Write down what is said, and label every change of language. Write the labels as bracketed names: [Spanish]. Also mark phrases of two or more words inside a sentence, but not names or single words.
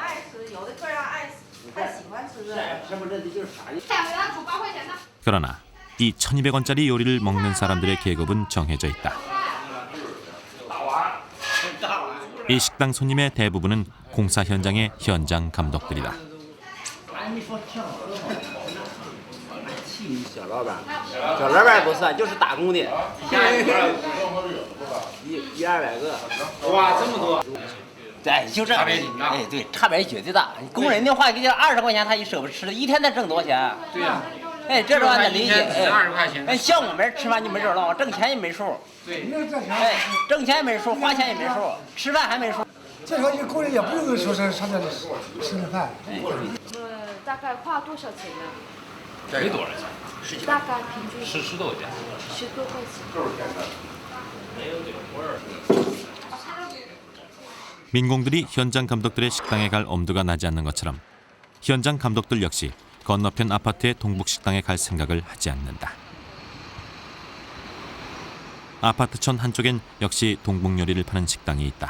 [Korean] 그러나 이 1,200원짜리 요리를 먹는 사람들의 계급은 정해져 있다. 이 식당 손님의 대부분은 공사 현장의 현장 감독들이다. [Chinese] 小老板，小老板不算，就是打工的，100-200个，哇，这么多！对，就这，哎，对，差别绝对大。工人的话，给他20块钱，他也舍不得吃，一天才挣多少钱？对呀。哎，这玩意儿得理解。20块钱。哎，像我们吃饭就没这了，挣钱也没数。对。哎，挣钱也没数，花钱也没数，吃饭还没数。这时候一个工人也不用说是上这里吃顿饭。大概花多少钱呢？没多少钱，大概平均 10多块钱，10多块钱。 [Korean] 민공들이 현장 감독들의 식당에 갈 엄두가 나지 않는 것처럼 현장 감독들 역시 건너편 아파트의 동북식당에 갈 생각을 하지 않는다. 아파트촌 한쪽엔 역시 동북요리를 파는 식당이 있다.